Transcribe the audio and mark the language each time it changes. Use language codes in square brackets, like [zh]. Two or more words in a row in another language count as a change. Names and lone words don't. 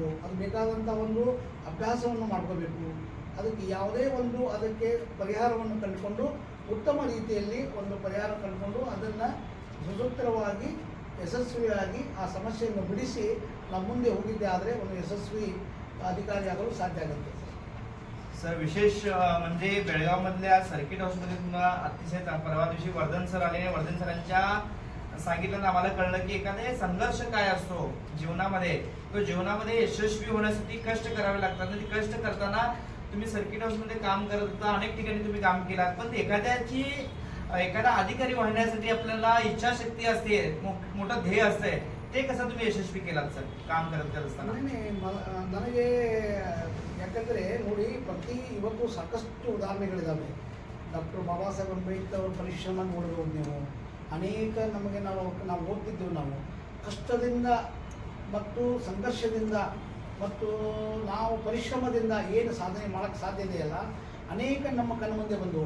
[kn] ಅದಕ್ಕೆ ಬೇಕಾದಂಥ ಒಂದು ಅಭ್ಯಾಸವನ್ನು ಮಾಡ್ಕೋಬೇಕು. ಅದಕ್ಕೆ ಯಾವುದೇ ಒಂದು ಅದಕ್ಕೆ ಪರಿಹಾರವನ್ನು ಕಂಡುಕೊಂಡು ಉತ್ತಮ ರೀತಿಯಲ್ಲಿ ಒಂದು ಪರಿಹಾರ ಕಂಡುಕೊಂಡು ಅದನ್ನು ಸುಸೂತ್ರವಾಗಿ ಯಶಸ್ವಿಯಾಗಿ ಆ ಸಮಸ್ಯೆಯನ್ನು ಬಿಡಿಸಿ ನಾವು ಮುಂದೆ ಹೋಗಿದ್ದೆ ಆದರೆ ಒಂದು ಯಶಸ್ವಿ ಅಧಿಕಾರಿ ಸಾಧ್ಯ आಗುತ್ತೆ. [mr] सर विशेष म्हणजे बेळगाव मधल्या सर्किट हाऊसमध्ये तुम्हाला अतिशय परवा दिवशी वर्धन सर आले. वर्धन सरांच्या सांगितलं आम्हाला कळलं की एखादे संघर्ष काय असतो जीवनामध्ये, तो जीवनामध्ये यशस्वी होण्यासाठी कष्ट करावे लागतात. ते कष्ट करताना तुम्ही सर्किट हाऊसमध्ये काम करत होता, अनेक ठिकाणी तुम्ही काम केलात, पण एखादा अधिकारी होण्यासाठी आपल्याला इच्छाशक्ती असते, मोठं ध्येय असते. ते कसं तुम्ही यशस्वी केलात सर काम करत असताना? [kn] ನನಗೆ ಯಾಕಂದರೆ ನೋಡಿ ಇವತ್ತು ಸಾಕಷ್ಟು ಉದಾಹರಣೆಗಳಿದ್ದಾವೆ. ಡಾಕ್ಟರ್ ಬಾಬಾ ಸಾಹೇಬ್ ಅಂಬೇಡ್ಕರ್ ಅವರ ಪರಿಶ್ರಮ ನೋಡಬಹುದು ನೀವು. ಅನೇಕ ನಮಗೆ ನಾವು ಓದ್ತಿದ್ದೆವು. ನಾವು ಕಷ್ಟದಿಂದ ಮತ್ತು ಸಂಘರ್ಷದಿಂದ ಮತ್ತು ನಾವು ಪರಿಶ್ರಮದಿಂದ ಏನು ಸಾಧನೆ ಮಾಡೋಕ್ಕೆ ಸಾಧ್ಯ ಇದೆಯಲ್ಲ ಅನೇಕ ನಮ್ಮ ಕಣ್ಣು ಮುಂದೆ ಬಂದವು.